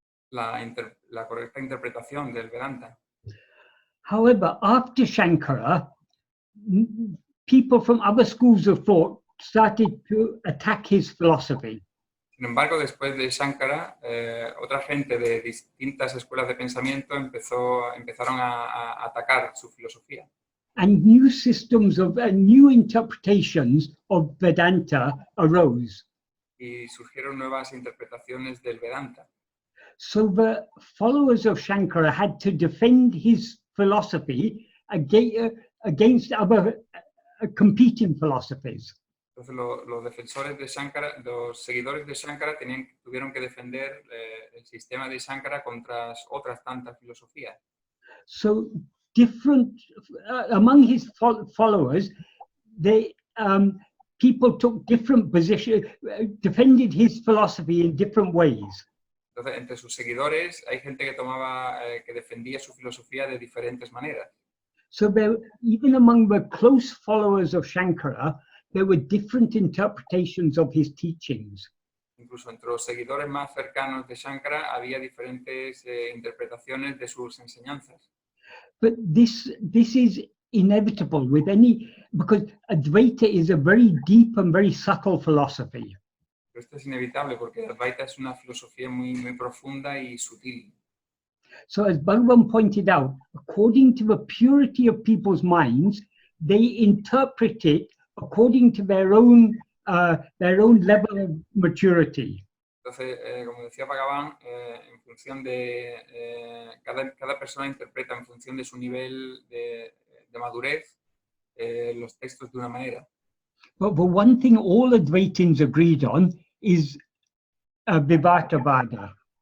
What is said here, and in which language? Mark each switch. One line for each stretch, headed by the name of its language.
Spanish: La correcta interpretación del Vedanta.
English: However, after Shankara, people from other schools of thought started to attack his philosophy.
Spanish: Sin embargo, después de Shankara, otra gente de distintas escuelas de pensamiento empezaron a atacar su filosofía.
English: And new systems of new interpretations of Vedanta arose.
Spanish: Y surgieron nuevas interpretaciones del Vedanta.
English: So the followers of Shankara had to defend his philosophy against other competing philosophies.
Spanish: Entonces los defensores de Shankara, los seguidores de Shankara tuvieron que defender el sistema de Shankara contra otras tantas filosofías.
English: So different among his followers, people took different positions, defended his philosophy in different ways.
Spanish: Entonces, entre sus seguidores hay gente que defendía su filosofía de diferentes maneras.
English: So even among the close followers of Shankara, there were different interpretations of his teachings.
Spanish: Incluso entre los seguidores más cercanos de Shankara había diferentes interpretaciones de sus enseñanzas.
English: But this is inevitable because Advaita is a very deep and very subtle philosophy.
Spanish: Esto es inevitable porque Advaita es una filosofía muy, muy profunda y sutil.
English: So as Bhagavan pointed out, according to the purity of people's minds, they interpret it according to their own level of maturity.
Spanish: Entonces, como decía Bhagavan, en función de cada persona interpreta en función de su nivel de madurez los textos de una manera.
English: But the one thing all Advaitins agreed on is vivarta vāda.